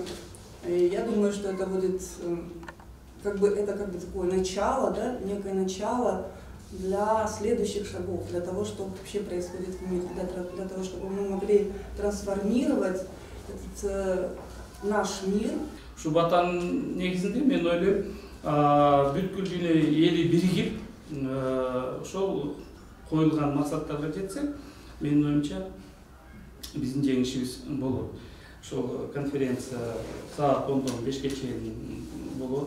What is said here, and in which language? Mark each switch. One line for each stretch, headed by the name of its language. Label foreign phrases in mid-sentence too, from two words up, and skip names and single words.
Russian: И я думаю, что это будет это такое начало, да, некое начало для следующих шагов, для того, что вообще происходит в мире, для того, чтобы мы могли трансформировать этот наш мир.
Kyrgyz: Şu batанын негизинде мен ойлойм, бүткүл дүйнө эли биригип, ошол коюлган максаттарга жетсе, менин оюмча биздин жеңишибиз болот. Ошол конференция саат 10-дон 5-ке чейин болот.